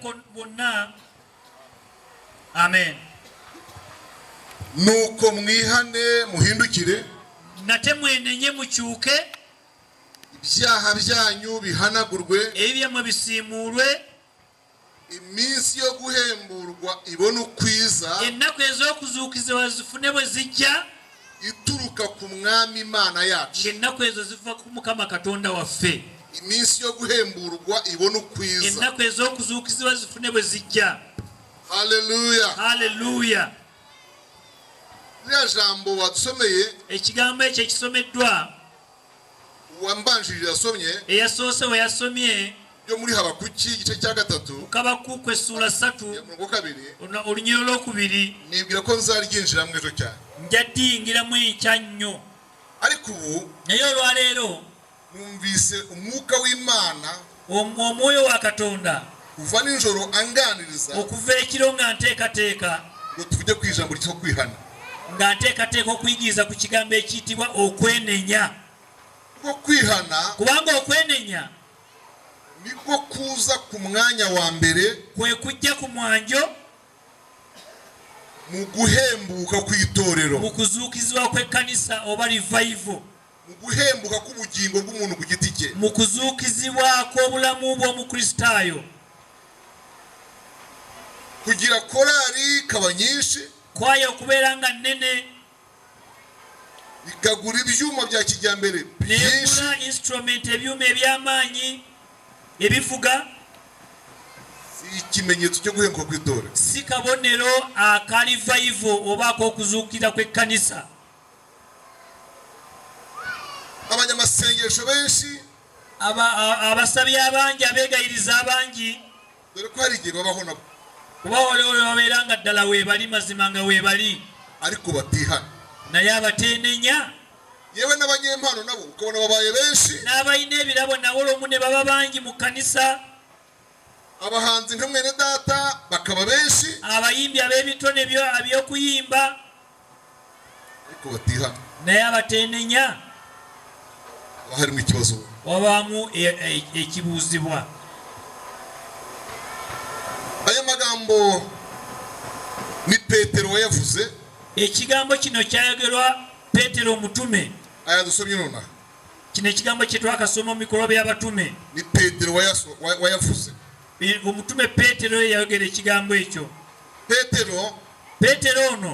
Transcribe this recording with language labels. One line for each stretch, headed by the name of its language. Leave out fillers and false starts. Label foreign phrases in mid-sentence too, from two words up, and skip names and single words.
Kinyarwanda: Amen. Nuko mwihane muhindukire
Ganda: nate mwenenye mucyuke
Kinyarwanda: ibyaha byanyu bihanagurwe
Ganda: ebyamwe bisiimulwe
Kinyarwanda: iminsi yo guhemburwa ibone ukwiza
Ganda: ennaku ez'okuzuukizibwa zifune bwe zijja
Kinyarwanda: ituruka ku mwami Imana yacu
Ganda: ennaku ezo ziva ku Mukama Katonda waffe.
Kinyarwanda: iminsi yo guhemburwa ibona ukwiza.
Ganda: ennaku ez'okuzuukizibwa zifune bwe zijja. Hallelujah. Haleluya.
Kinyarwanda: Lya jambo wadusomeye
Ganda: Ekigambo ekyo ekisomeddwa
Kinyarwanda: wambanjirira yasomye
Ganda: eyasoose we yasomye
Kinyarwanda: byo muri Habakuki igice cya 3
Ganda: Kabakuku essula 3
Kinyarwanda: mu 2
Ganda: olunyiro lw'okubiri.
Kinyarwanda: nibwira ko nzaryinjira mu ejo cyane,
Ganda: Nja ddiyingiramu enkya nnyo,
Kinyarwanda: ariko ubu
Ganda: naye olwaleero
Kinyarwanda: numvise umwuka w'Imana
Ganda: omwoyo wa Katonda
Kinyarwanda: kuva nijoro anganiriza
Ganda: okuva ekiro nga nteekateeka
Kinyarwanda: ngo tuvuge ku ijambo ryo kwihana.
Ganda: nga nteekateeka okuyigiriza ku kigambo ekiyitibwa okwenenya.
Kinyarwanda: Ko kwihana
Ganda: Kubanga okwenenya
Kinyarwanda: niko kuza ku mwanya wa mbere
Ganda: kwe kujja ku mwanjo
Kinyarwanda: mu guhembuka kw'itorero,
Ganda: mu kuzuukizibwa kw'ekkanisa oba revival,
Kinyarwanda: mu guhembuka k'ubugingo bw'umuntu ku giti cye.
Ganda: mu kuzuukizibwa kw'obulamu bw'omukristaayo.
Kinyarwanda: Kugira korali kaba nyinshi,
Ganda: Kwaya okubeera nga nnene,
Kinyarwanda: ikagura ibyuma bya kijyambere byinshi,
Ganda: neegula instrument ebyuma eby'amaanyi ebivuga,
Kinyarwanda: si ikimenyetso cyo guhembuka kw'itorero.
Ganda: si kabonero aka revival oba ak'okuzuukira kw'ekkanisa.
Kinyarwanda: Abanyamasengesho benshi,
Ganda: Abasabi abangi, abeegayiriza abangi,
Kinyarwanda: dore ko hari igihe babaho nabo
Ganda: kuba waliwo babeera nga ddala weebali, mazima nga weebali,
Kinyarwanda: ariko batihana.
Ganda: naye abateenenya.
Kinyarwanda: Yewe n'abanyempano nabo ukabona babaye benshi,
Ganda: N'abalina ebirabo nabo olw'omu ne baba bangi mu kkanisa.
Kinyarwanda: abahanzi nka mwene data bakaba benshi,
Ganda: Abayimbi ab'ebitone by'okuyimba,
Kinyarwanda: ariko batihana.
Ganda: naye abateenenya.
Kinyarwanda: Haba harimo ikibazo.
Ganda: Wabaamu ekibuuzibwa.
Kinyarwanda: Aya magambo ni Petero wayavuze,
Ganda: Ekigambo kino kyayogerwa Peetero omutume.
Kinyarwanda: aya dusomye nona,
Ganda: Kino ekigambo kye twakasoma mu mikolo by'abatume.
Kinyarwanda: ni Petero wayavuze.
Ganda: Omutume Peetero yayogera ekigambo ekyo. Peetero ono